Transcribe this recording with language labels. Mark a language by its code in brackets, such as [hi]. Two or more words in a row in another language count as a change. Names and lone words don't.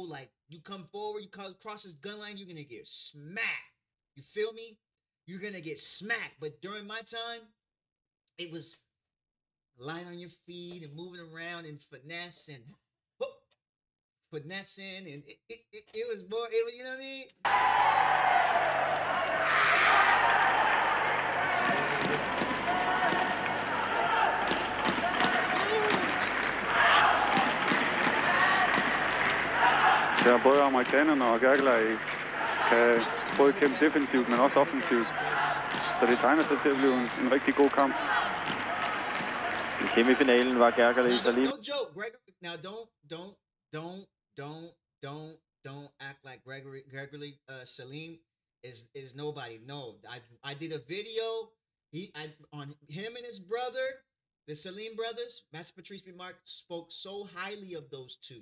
[en] Like, you come forward, you cross this gun line, you're going to get smacked. You feel me? You're going to get smacked. But during my time, it was light on your feet and moving around and finesse and finessing, and it was more, you know what I mean? [da] Der både amerikanerne og Gergely kan både kæmpe defensivt, men også offensivt. Så det tegner sig til at blive en rigtig god kamp. I semifinalen var Gergely i Salim. [en] No joke, Gregory. Now don't act like Gregory Salim is nobody. No, I did a video on him and his brother, the Salim brothers. Master Patrice Remark spoke so highly of those two.